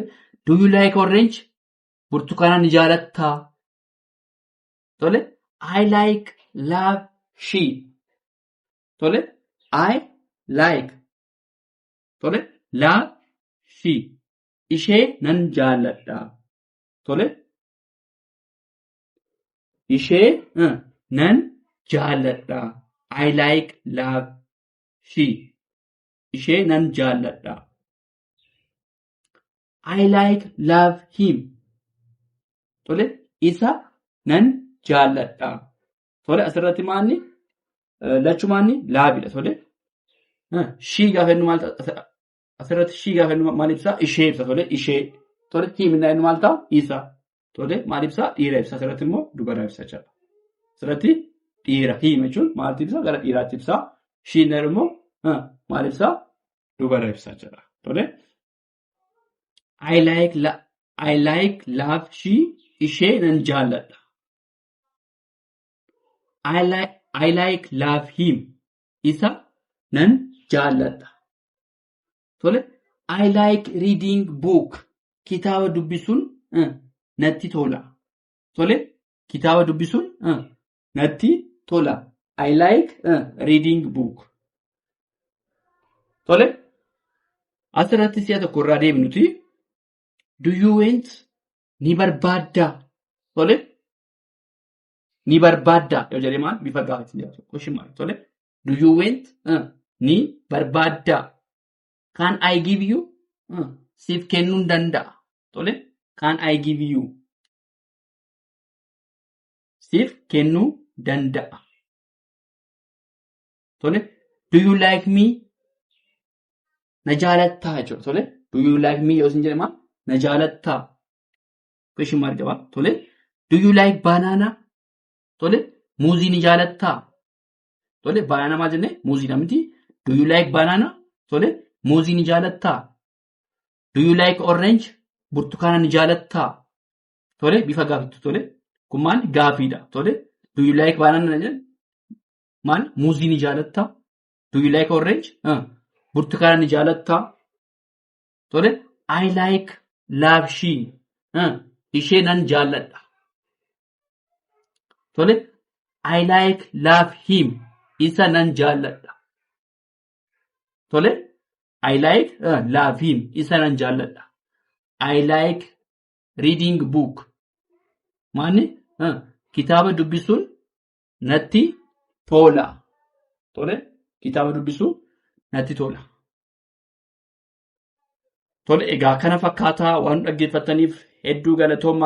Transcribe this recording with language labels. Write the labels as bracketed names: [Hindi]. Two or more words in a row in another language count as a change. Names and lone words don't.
[English] Do you like orange? [Oromo] Burtukaana ni jaalattaa. Tole. [English] I like love she. Tole. I like. Tole. Love she. [Oromo] Ishee nan jaaladha. Tole. Ishee nan jaaladha. [English] I like love she. [Oromo] Ishee nan jaaladha. [English] I like love him. [Oromo] Tole. Isa nan jaaladha. Tole asirratti maanni lachumaanni laabidha. Tole. Shii gaafa inni maal ta'a? Asirratti shii gaafa inni maal ibsa? Ishee ibsa. Tole. Ishee. Tole. Himinaa inni maal ta'a? Isa. Tole. Maal ibsa? Dhiira ibsa. Asirratti immoo dubara ibsa jechuudha. Asirratti dhiira. Hima jechuun maalti ibsa? Gara dhiiraatti ibsa. Shiin immoo maal ibsa? Dubara ibsa jechuudha. Tole. [English] I like love she. [Oromo] Ishee nan jaaladha. [English] I like love him. [Oromo] Isa nan jaaladha. Tole. [English] I like reading book. [Oromo] Kitaaba dubbisuun natti tola. Tole. Kitaaba dubbisuun natti tola. [English] I like reading book. [Oromo] Tole. Asirratti si'a tokko irraa deemnuti. [English] Do you want? [Oromo] Ni barbaadda. Tole. Ni barbaadda. Yoo jedhee maal? Bifa gaafatti jedhama. [English] Question mark. Tole. Do you want? [Oromo] Ni barbaadda. [English] Can I give you? [Oromo] Siif kennuu danda'a. Tole. [English] Can I give you? [Oromo] Siif kennuu danda'a. Tole. [English] Do you like me? [Oromo] Na jaalattaa jechuudha. Tole. [English] Do you like me? [Oromo] Yoo isin jedhe maal? Na jaalattaa. [English] Question mark [Oromo] qaba. Tole. [English] Do you like banana? [Oromo] Tole. Muuzii ni jaalattaa. Tole. Banana maal jennee? Muuzii namti. [English] Do you like banana? [Oromo] Tole. Muuzii ni jaalattaa. [English] Do you like orange? [Oromo] Burtukaana ni jaalattaa. Tole. Bifa gaafiitu. Tole. Kun maal? Gaafiidha. Tole. [English] Do you like banana? [Oromo] Maal? Muuzii ni jaalattaa. [English] Do you like orange? [Oromo] Burtukaana ni jaalattaa. Tole. [English] I like love she. [Oromo] Ishee nan jaaladha. Tole. [English] I like love him. [Oromo] Isa nan jaaladha. Tole. [English] I like love him. [Oromo] Isa nan jaaladha. [English] I like reading book. [Oromo] Maanni kitaaba dubbisuun natti tola. Tole. Kitaaba dubbisuun natti tola. Tole. Egaa kana fakkaataa waan dhaggeeffataniif hedduu galatoomaa.